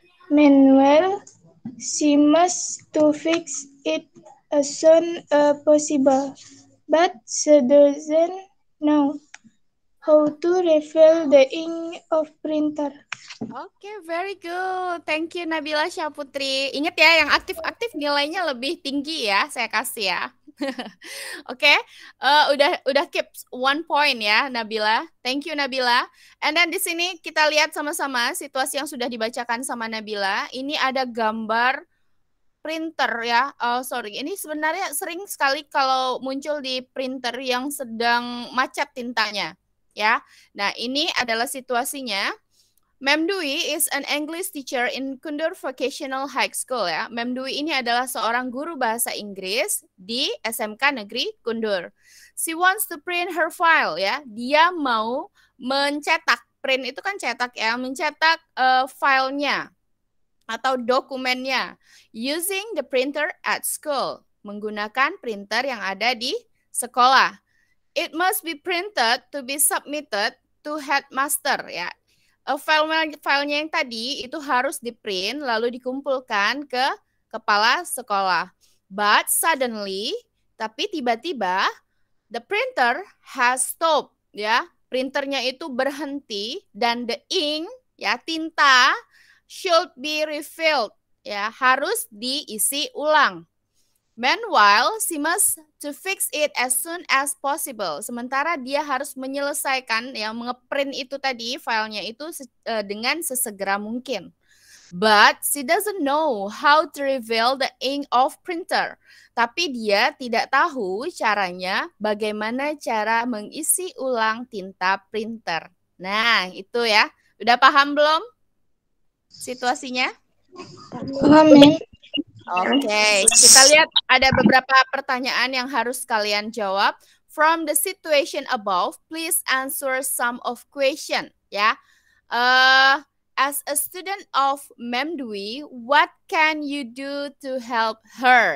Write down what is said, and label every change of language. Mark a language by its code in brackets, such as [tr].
[en] Meanwhile, she must to fix it as soon as possible, but she doesn't know how to refill the ink of printer. Oke, very good. Thank you Nabila Syahputri. [id] Ingat ya, yang aktif-aktif nilainya lebih tinggi ya, saya kasih ya. Oke, udah keep 1 point ya Nabila. [en] Thank you Nabila. And then [id] di sini kita lihat sama-sama situasi yang sudah dibacakan sama Nabila. Ini ada gambar printer ya. Sorry, ini sebenarnya sering sekali kalau muncul di printer yang sedang macet tintanya ya. Nah, ini adalah situasinya. [en] Ma'am Dwi is an English teacher in Kundur Vocational High School ya. [id] Ma'am Dwi ini adalah seorang guru bahasa Inggris di SMK Negeri Kundur. [en] She wants to print her file ya. [id] Dia mau mencetak, print itu kan cetak ya, mencetak filenya atau dokumennya [en] using the printer at school, [id] menggunakan printer yang ada di sekolah. [en] It must be printed to be submitted to headmaster ya. [id] Filenya yang tadi itu harus di-print lalu dikumpulkan ke kepala sekolah. [en] But suddenly, [id] tapi tiba-tiba [en] the printer has stopped ya. [id] Printernya itu berhenti dan [en] the ink [id] ya, tinta [en] should be refilled [id] ya, harus diisi ulang. [en] Meanwhile, she must to fix it as soon as possible. [id] Sementara dia harus menyelesaikan yang ngeprint itu tadi filenya itu dengan sesegera mungkin. [en] But she doesn't know how to refill the ink of printer. [id] Tapi dia tidak tahu caranya bagaimana cara mengisi ulang tinta printer. Nah, itu ya. Udah paham belum situasinya? Paham, Ma'am. Oke, kita lihat ada beberapa pertanyaan yang harus kalian jawab. [en] From the situation above, please answer some of question. Ya, as a student of Mem Dwi, what can you do to help her?